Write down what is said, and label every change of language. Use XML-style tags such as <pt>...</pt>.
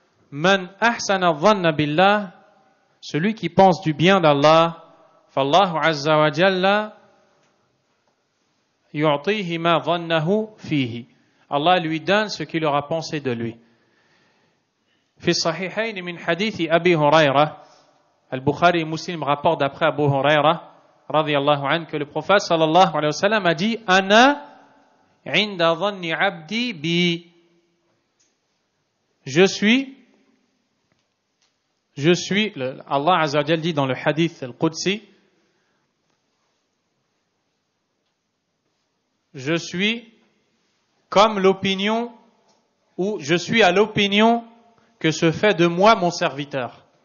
<ar>Man ahsana dhanna billah,</ar> <fr>celui qui pense du bien d'Allah,</fr> <ar>fallahu azza wa jalla yu'tihi ma dhannahu fihi.</ar> <fr>Allah lui donne ce qu'il aura pensé de lui.</fr> <ar>في الصحيحين من حديث أبي هريرة البخاري مسلم</ar> <fr>rapporte d'après Abu Huraira</fr> <ar>رضي الله عنه</ar> <fr>que le prophète</fr> <ar>sallallahu alayhi wa sallam</ar> <fr>a dit</fr> <ar>أنا عند ظن عبدي بي.</ar> <fr>Je suis, Allah</fr> <ar>Azza wa Jal</ar> <fr>dit dans le hadith al-Qudsi, je suis comme l'opinion, ou je suis à l'opinion que se fait de moi mon serviteur.</fr>